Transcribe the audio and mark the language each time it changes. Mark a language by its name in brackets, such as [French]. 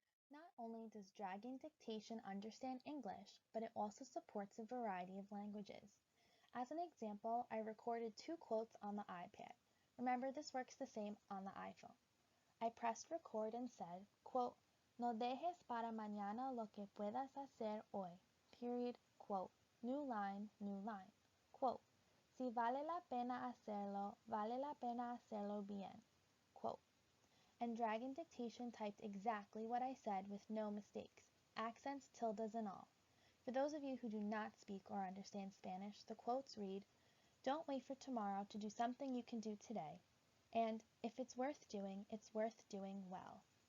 [English] Not only does Dragon Dictation understand English, but it also supports a variety of languages. As an example, I recorded 2 quotes on the iPad. Remember, this works the same on the iPhone. I pressed record and said, quote, [Spanish] No dejes para mañana lo que puedas hacer hoy. [English] Period. Quote. New line, new line. Quote. [Spanish] Si vale la pena hacerlo, vale la pena hacerlo bien. [English] Quote. And Dragon Dictation typed exactly what I said with no mistakes, accents, tildes, and all. For those of you who do not speak or understand Spanish, the quotes read, "Don't wait for tomorrow to do something you can do today," and "If it's worth doing well."